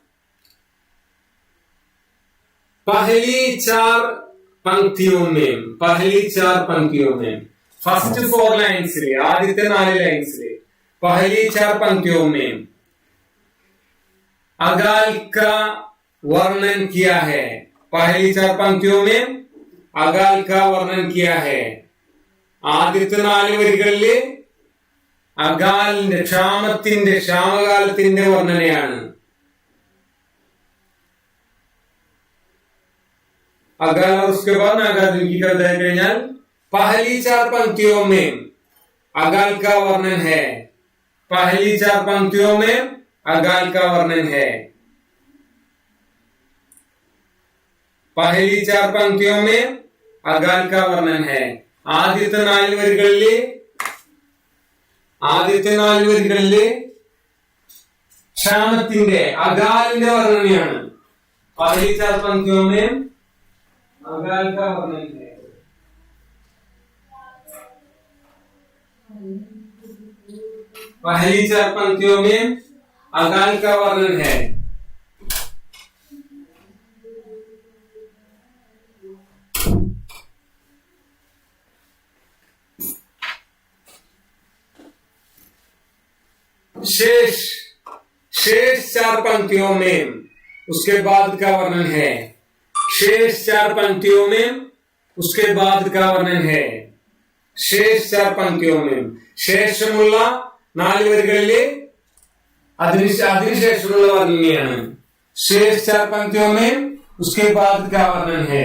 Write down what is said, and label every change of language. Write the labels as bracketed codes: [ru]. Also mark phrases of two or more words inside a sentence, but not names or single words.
[hi] पहली 4 पंक्तियों में, पहली 4 पंक्तियों में, [en] first 4 lines [hi] ले, आदित्य 4 लाइन्स ले. पहली 4 पंक्तियों में अकाल का वर्णन किया है. पहली 4 पंक्तियों में अकाल का वर्णन किया है. [ml] ആദ്യത്തെ 4 വരികളില് അകാലിന്റെ ക്ഷാമത്തിന്റെ ക്ഷാമകാലത്തിന്റെ വർണ്ണനയാണ്. [hi] अगल और उसके बाद नागार्जुन की कविता കഴിഞ്ഞാൽ पहली 4 पंक्तियों में अकाल का वर्णन है. पहली 4 पंक्तियों में अकाल का वर्णन है. पहली 4 पंक्तियों में अकाल का वर्णन है. [ml] ആദ്യത്തെ നാല് വരികളില് ക്ഷാമത്തിന്റെ അകാലിന്റെ വർണ്ണനയാണ്. [hi] पहली चार पंक्तियों में अकाल का वर्णन है. पहली चार पंक्तियों में अकाल का वर्णन है. शेष चार पंक्तियों में उसके बाद का वर्णन है. शेष चार पंक्तियों में उसके बाद का वर्णन है. शेष चार पंक्तियों में [ml] ശേഷമുള്ള നാല് വരികളിലെ അതിനുശേഷമുള്ള വർണ്ണനയാണ്. [hi] शेष चार पंक्तियों में उसके बाद का वर्णन है.